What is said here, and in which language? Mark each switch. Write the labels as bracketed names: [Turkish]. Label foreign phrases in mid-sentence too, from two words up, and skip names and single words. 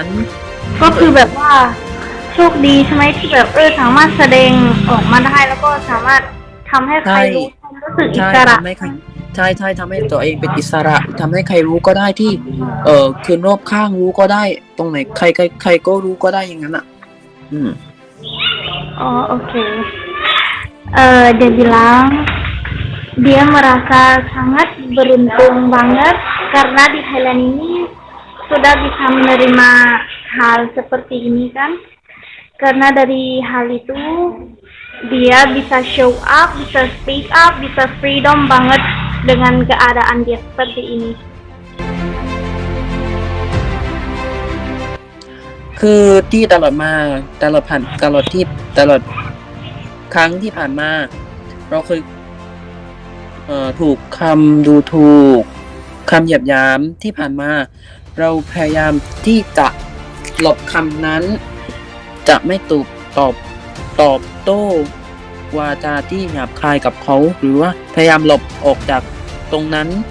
[Thai] ก็คือแบบว่าโชคดีใช่ไหมที่แบบสามารถแสดงออกมาได้แล้วก็สามารถทำให้ใครรู้รู้สึกอิ ใช่ สระ ทำให้ใครใช่ทำให้ตัวเองเป็นอิสระทำให้ใครรู้ก็ได้ที่คือรอบข้างรู้ก็ได้ตรงไหนใครก็รู้ก็ได้อย่างนั้นอ่ะ [Indonesian] Oh, oke. Dia bilang dia merasa sangat beruntung banget karena di Thailand ini sudah bisa menerima hal seperti ini kan. Karena dari hal itu dia bisa [English] show up, [Indonesian] bisa [English] speak up, [Indonesian] bisa freedom banget dengan keadaan dia seperti ini. [Thai] คือที่ตลอดครั้งที่ผ่านมาเราเคยถูกคำดูถูกคำเหยียดหยามที่ผ่านมาเราพยายามที่จะหลบคำนั้นจะไม่ตอบโต้วาจาที่หยาบคายกับเขาหรือว่าพยายามหลบออกจากตรงนั้น